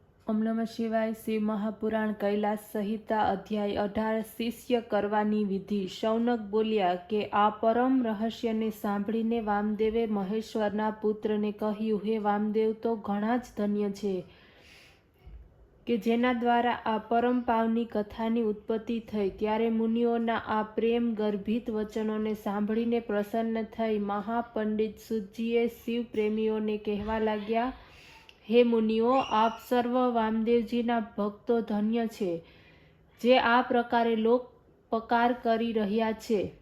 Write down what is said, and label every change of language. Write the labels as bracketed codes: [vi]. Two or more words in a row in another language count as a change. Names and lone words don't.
[sa] ओम नमः शिवाय। [gu] શિવ મહાપુરાણ કૈલાસ સંહિતા અધ્યાય 18 શિષ્ય કરવાની વિધિ। શૌનક બોલ્યા કે આ પરમ રહસ્યને સાંભળીને વામદેવે महेश्वરના પુત્રને કહ્યું, હે વામદેવ, તો ઘણા જ ધન્ય છે કે જેના દ્વારા આ પરમ પાવની કથાની ઉત્પત્તિ થઈ। ત્યારે મુનિઓના આ પ્રેમ ગર્ભિત વચનોને સાંભળીને પ્રસન્ન થઈ મહાપંડિત સુતજીએ શિવ પ્રેમીઓને કહેવા લાગ્યા, હે મુનિઓ, આપ સર્વ વામદેવજીના ભક્તો ધન્ય છે, જે આ પ્રકારે લોકપકાર કરી રહ્યા છે।